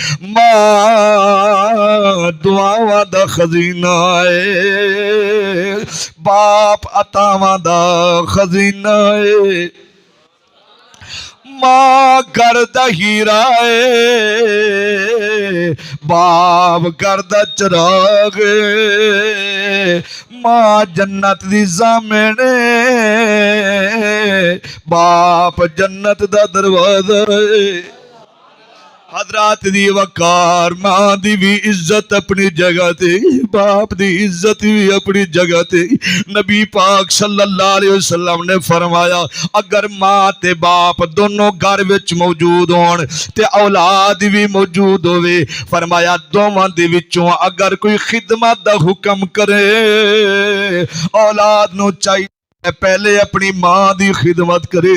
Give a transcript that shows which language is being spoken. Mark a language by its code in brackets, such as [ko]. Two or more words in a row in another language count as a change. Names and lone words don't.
[pa] ماں دعاواں دا خزینہ ہے، باپ عطاواں دا خزینہ ہے، ماں گھر دا ہیرا ہے، باپ گھر دا چراغ ہے، ماں جنت دی ضامن ہے، باپ جنت دا دروازہ ہے. حضرات دی وقار ماں دی بھی عزت اپنی جگہ تے، باپ دی عزت بھی اپنی جگہ تے. نبی پاک [ar] صلى الله عليه وسلم [pa] نے فرمایا اگر ماں تے باپ دونوں گھر وچ موجود ہوݨ تے اولاد بھی موجود ہووے، فرمایا دوواں دے وچوں اگر کوئی خدمت دا حکم کرے اولاد نوں چاہیے پہلے اپنی ماں دی خدمت کرے.